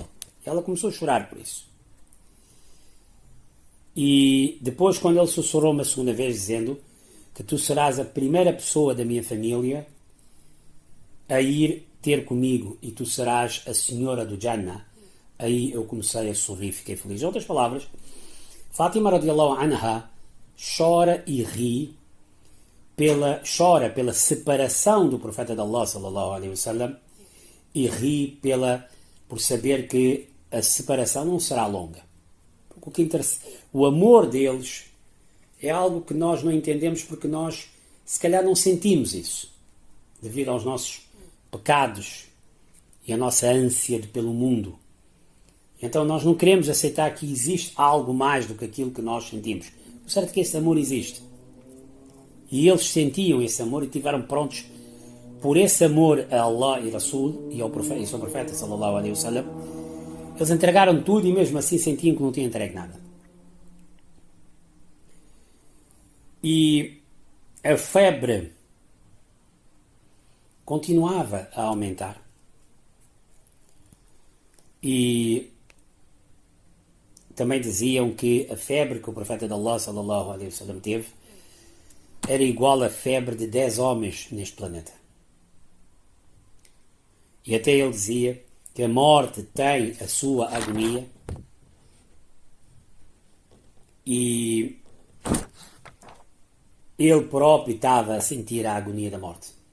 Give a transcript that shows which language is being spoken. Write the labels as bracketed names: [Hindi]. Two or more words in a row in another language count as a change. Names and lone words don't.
[Portuguese] Ela começou a chorar por isso. E depois, quando ele sussurrou uma segunda vez, dizendo que tu serás a primeira pessoa da minha família a ir ter comigo e tu serás a senhora do Jannah, aí eu comecei a sorrir, fiquei feliz. Em outras palavras, Fátima [Arabic] رضي الله عنها [Portuguese] chora e ri chora pela separação do profeta de Allah [Arabic] صلى الله عليه وسلم [Portuguese] e ri por saber que a separação não será longa. O amor deles é algo que nós não entendemos porque nós, se calhar, não sentimos isso devido aos nossos pecados e a nossa ânsia pelo mundo. Então nós não queremos aceitar que existe algo mais do que aquilo que nós sentimos. O certo é que esse amor existe. E eles sentiam esse amor e estiveram prontos por esse amor a Allah e Rasul e ao seu profeta [Arabic] صلى الله عليه وسلم. [Portuguese] Eles entregaram tudo e mesmo assim sentiam que não tinham entregue nada. E a febre continuava a aumentar. E também diziam que a febre que o profeta de Allah [Arabic] صلى الله عليه وسلم [Portuguese] teve era igual à febre de 10 homens neste planeta. E até ele dizia que a morte tem a sua agonia e ele próprio estava a sentir a agonia da morte.